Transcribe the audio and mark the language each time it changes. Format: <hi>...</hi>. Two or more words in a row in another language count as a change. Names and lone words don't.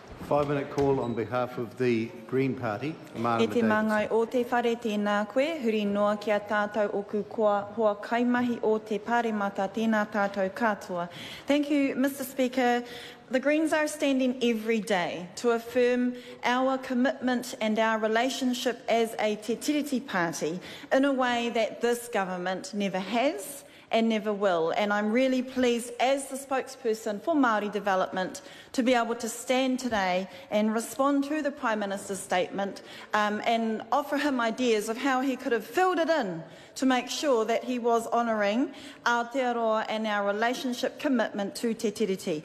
<en>5-minute call on behalf of the Green Party. Marama,</en> <mi>E te mangai Davidson. o te whare tēnā koe, huri noa ki a tātou oku koa hoa kaimahi o te pāremata tēnā tātou katoa.</mi> <en>Thank you, Mr. Speaker. The Greens are standing every day to affirm our commitment and our relationship as a Te Tiriti party in a way that this government never has and never will. And I'm really pleased as the spokesperson for Māori development to be able to stand today and respond to the Prime Minister's statement and offer him ideas of how he could have filled it in to make sure that he was honouring Aotearoa and our relationship commitment to Te Tiriti.</en>